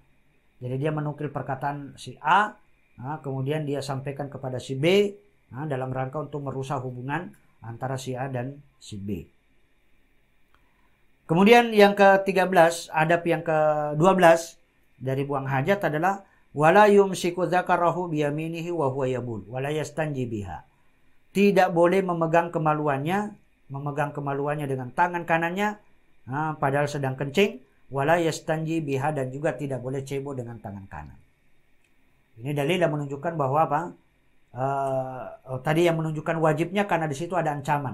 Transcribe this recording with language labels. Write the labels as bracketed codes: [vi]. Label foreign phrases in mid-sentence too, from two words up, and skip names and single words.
[id] Jadi dia menukil perkataan si A, kemudian dia sampaikan kepada si B, dalam rangka untuk merusak hubungan antara si A dan si B. Kemudian yang ke-13, adab yang ke-12 dari buang hajat adalah [ar] ولا يمسك ذكره بيمينه وهو يبول ولا يستنجي بها. [id] Tidak boleh memegang kemaluannya dengan tangan kanannya padahal sedang kencing, [ar] ولا يستنجي بها, [id] dan juga tidak boleh cebok dengan tangan kanan. Ini dalil yang menunjukkan bahwa apa? Tadi yang menunjukkan wajibnya karena di situ ada ancaman.